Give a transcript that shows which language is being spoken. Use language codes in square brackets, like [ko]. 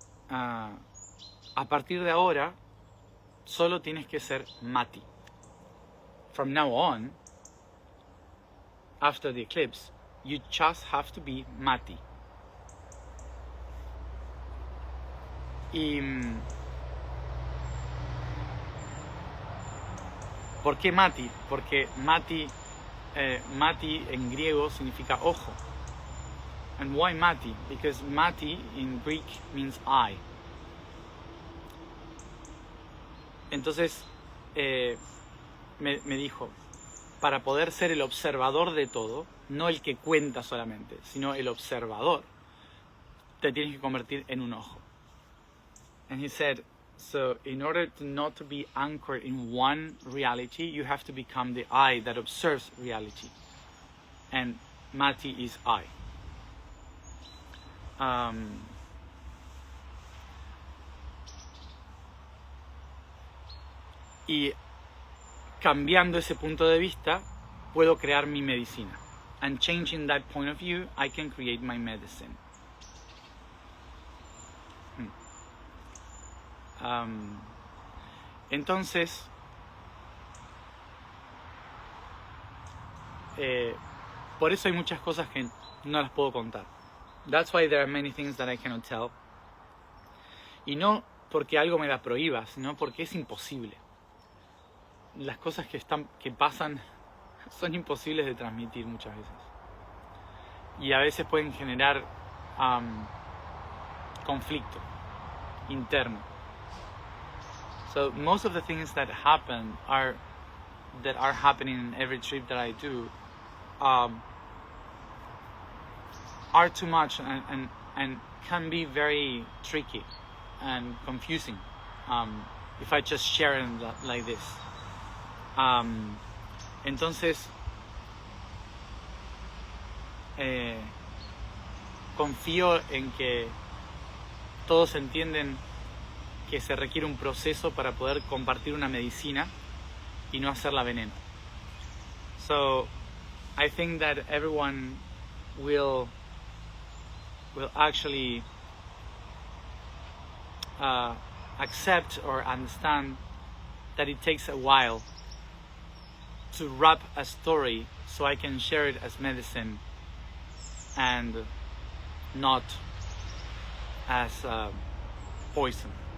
[es] A partir de ahora, solo tienes que ser Mati. [en] From now on, after the eclipse, you just have to be Mati. [es] Y ¿por qué Mati? Porque Mati en griego significa ojo. [en] And why Mati? Because Mati in Greek means eye. [es] Entonces me dijo, para poder ser el observador de todo, no el que cuenta solamente, sino el observador, te tienes que convertir en un ojo. [en] And he said, so in order to not to be anchored in one reality, you have to become the eye that observes reality. And Mati is eye. [es] Y cambiando ese punto de vista, puedo crear mi medicina. [en] And changing that point of view, I can create my medicine. [es] Entonces, por eso hay muchas cosas que no las puedo contar. [en] That's why there are many things that I cannot tell. [es] Y no porque algo me la prohíba, sino porque es imposible. Las cosas que pasan son imposibles de transmitir muchas veces. Y a veces pueden generar conflicto interno. [en] So most of the things that happen are happening in every trip that I do are too much and can be very tricky and confusing if I just share them like this. [es] Entonces confío en que todos entienden que se requiere un proceso para poder compartir una medicina y no hacerla veneno. [en] So I think that everyone will actually accept or understand that it takes a while to wrap a story so I can share it as medicine and not as poison.